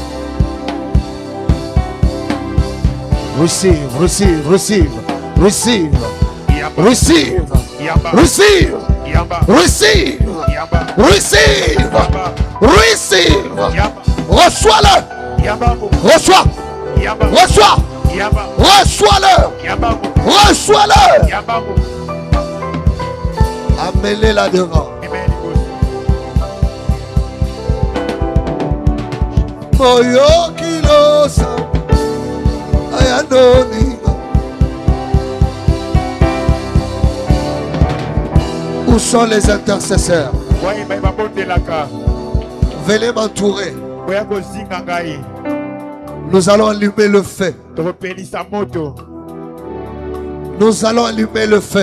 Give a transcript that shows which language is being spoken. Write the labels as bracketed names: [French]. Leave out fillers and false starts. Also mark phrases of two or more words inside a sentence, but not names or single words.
[English] Receive, receive, receive, receive, receive, receive, receive, receive, receive. [French] Reçois-le. Reçois. Reçois. Reçois-le. Reçois-le. Amenez-la devant. [Lingala] Moyo kilosa ayandoni. [French] Où sont les intercesseurs? Venez m'entourer. Nous allons allumer le feu. Nous allons allumer le feu.